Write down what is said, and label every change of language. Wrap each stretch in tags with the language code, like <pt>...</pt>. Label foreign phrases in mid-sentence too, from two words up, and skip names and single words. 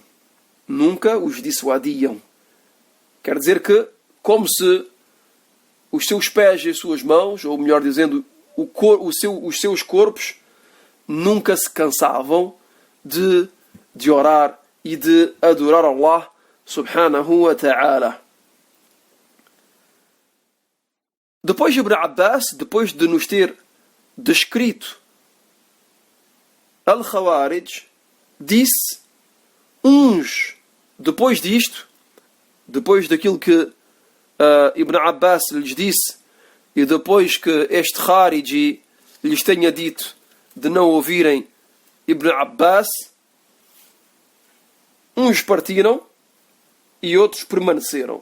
<pt>Nunca os dissuadiam. Quer dizer que, como se os seus pés e as suas mãos, ou melhor dizendo, os seus corpos, nunca se cansavam de orar e de adorar Allah</pt> <ar>سبحانه وتعالى.</ar> <pt>Depois de Ibn Abbas, depois de nos ter descrito Al-Khawarij, disse depois disto, depois daquilo que Ibn Abbas lhes disse, e depois que este Khariji lhes tenha dito de não ouvirem Ibn Abbas, uns partiram e outros permaneceram.</pt>